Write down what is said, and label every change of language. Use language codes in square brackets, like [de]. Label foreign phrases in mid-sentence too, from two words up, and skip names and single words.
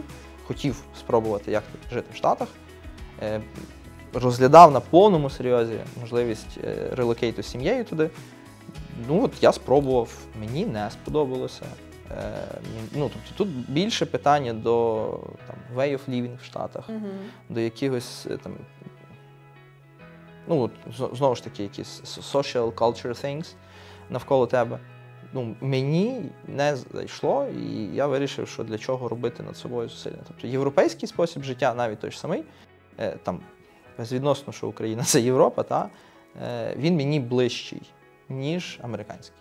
[uk] Хотів спробувати, як жити в Штатах. Розглядав на повному серйозі можливість релокейту з сім'єю туди. Ну, от я спробував, мені не сподобалося. Ну, тобто, тут більше питання до там, [en] way of living [uk] в Штатах, до якихось там, ну, знову ж таки, якісь [en] social culture things [uk] навколо тебе. Ну, мені не зайшло, і я вирішив, що для чого робити над собою зусилля. Тобто європейський спосіб життя, навіть той ж самий, там, безвідносно, що Україна – це Європа, та, він мені ближчий, ніж американський.